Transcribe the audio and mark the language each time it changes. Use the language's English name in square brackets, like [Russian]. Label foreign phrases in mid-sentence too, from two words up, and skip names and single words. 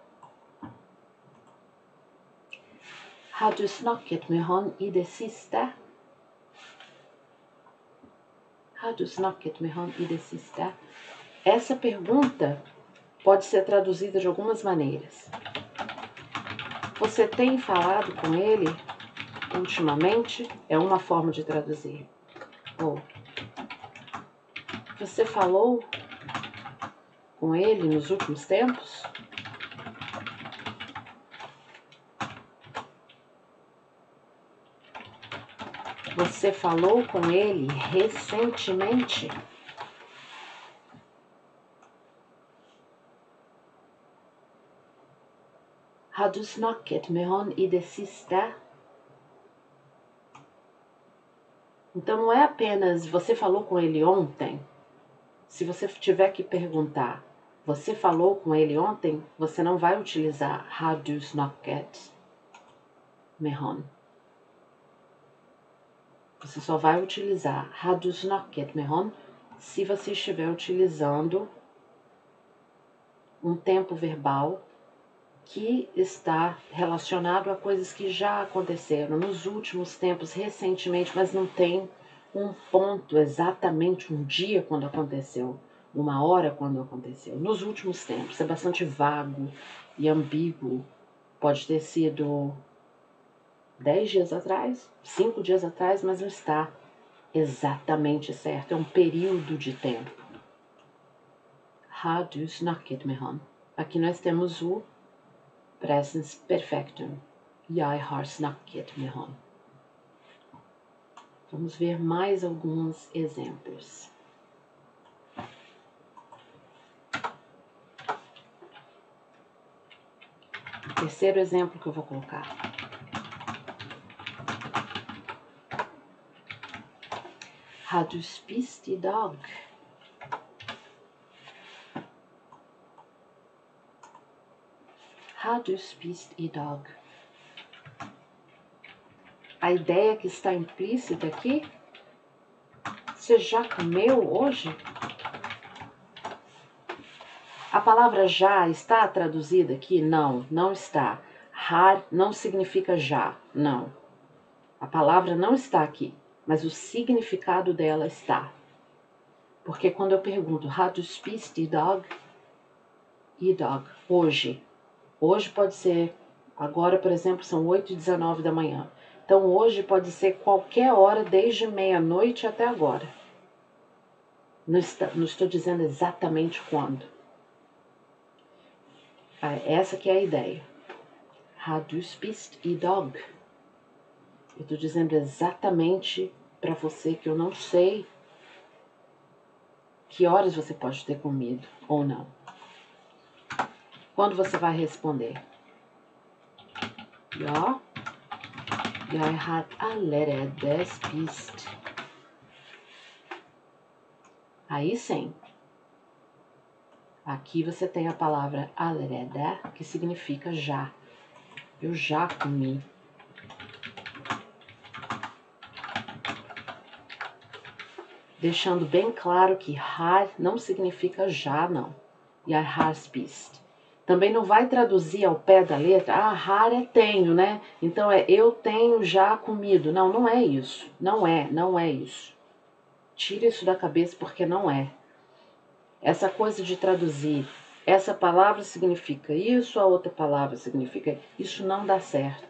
[Norwegian] Har du snakket med han i det siste? Har du snakket med han i det siste? [Portuguese] Essa pergunta pode ser traduzida de algumas maneiras. Você tem falado com ele ultimamente? É uma forma de traduzir. Ou você falou com ele nos últimos tempos? Você falou com ele recentemente? [Norwegian] Har du snakket med han i det siste? [Portuguese] Então não é apenas você falou com ele ontem. Se você tiver que perguntar, você falou com ele ontem, você não vai utilizar [Norwegian] har du snakket med han. [Portuguese] Você só vai utilizar [Norwegian] har du snakket med han [Portuguese] se você estiver utilizando um tempo verbal que está relacionado a coisas que já aconteceram nos últimos tempos, recentemente, mas não tem um ponto exatamente, um dia quando aconteceu, uma hora quando aconteceu. Nos últimos tempos, é bastante vago e ambíguo. Pode ter sido 10 dias atrás, 5 dias atrás, mas não está exatamente certo. É um período de tempo. [Norwegian] Har du snakket med han? [Portuguese] Aqui nós temos o [Norwegian] presens perfectum. Jeg har snakket med han. [Portuguese] Vamos ver mais alguns exemplos. O terceiro exemplo que eu vou colocar. [Norwegian] Har du spist i dag? Har du spist i dag? [Portuguese] A ideia que está implícita aqui, você já comeu hoje? A palavra já está traduzida aqui? Não, não está. Har não significa já, não. A palavra não está aqui, mas o significado dela está. Porque quando eu pergunto, [Norwegian] har du spist i dag? I dag, [Portuguese] hoje. Hoje pode ser, agora por exemplo, são 8h19 da manhã. Então hoje pode ser qualquer hora, desde meia-noite até agora. Não estou dizendo exatamente quando. Essa que é a ideia. [Norwegian] Har du spist i dag? [Portuguese] Eu estou dizendo exatamente para você que eu não sei que horas você pode ter comido ou não. Quando você vai responder? [Norwegian] Ja, jeg har allerede spist. [Portuguese] Aí sim. Aqui você tem a palavra allerede, que significa já. Eu já comi. Deixando bem claro que har não significa já, não. [Norwegian] Jeg har spist. [Portuguese] Também não vai traduzir ao pé da letra, har é tenho, né? Então é eu tenho já comido. Não, não é isso. Não é isso. Tira isso da cabeça porque não é. Essa coisa de traduzir, essa palavra significa isso, a outra palavra significa isso, não dá certo.